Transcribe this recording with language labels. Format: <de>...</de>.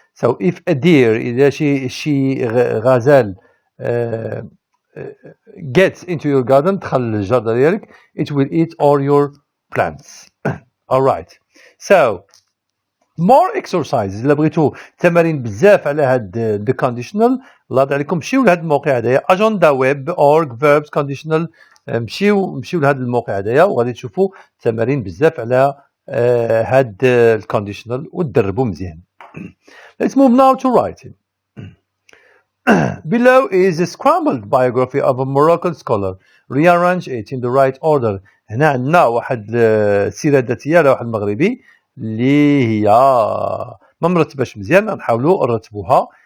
<en>So if a deer</en> <ar>إذا شي غزال</ar> <en>gets into your garden</en> <ar>دخل الجردة ديالك</ar> <en>it will eat all your plants. Alright. So more exercises.</en> <ar>إلا بغيتو تمارين بزاف على هاد the conditional الله يرضي عليكم مشيو لهاد الموقع هدايا agendaweb.org verbs conditional. مشيو لهاد الموقع هدايا وغادي تشوفوا تمارين بزاف على هاد الكونديشنال وتدربوا مزيان.</ar> <en>Let's move now to writing. Below is a scrambled biography of a Moroccan scholar. Rearrange it in the right order.</en> <ar>هنا عندنا واحد السيرة الذاتية لواحد المغربي اللي هي ما مرتباش مزيان نحاولوا نرتبوها.</ar>